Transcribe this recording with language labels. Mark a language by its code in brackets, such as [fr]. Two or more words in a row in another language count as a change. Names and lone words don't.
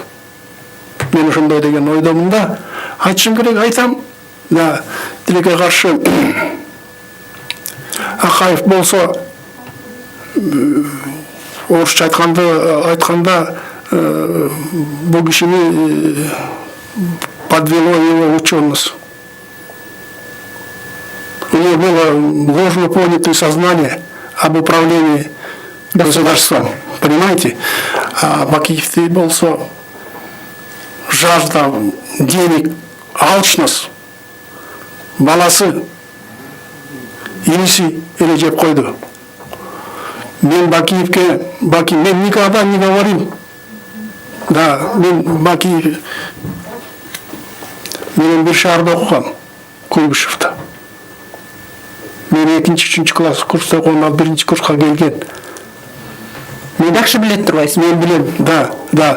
[ky] Мен ошондой деген ойдомун да. Айтышым керек, айтам. Да, тилекке каршы Акаев болсо орусча айтканда бул кишини [ru] подвело его ученость. У него было ложно понятое сознание об управлении государством. Понимаете? А [ky] Бакиевти болсо [ru] жажда денег, алчность, [ky] баласы, иниси эле жеп койду. Мен мен [ru] никогда не говорил. [ky] Да, мен Бакиев, мен бир шаарда окугам, Куйбышевда. Мен 2-3 класс курста окугам, ал 1-чи курска келген. Мен жакшы билет турбайсыз? Мен билем, да.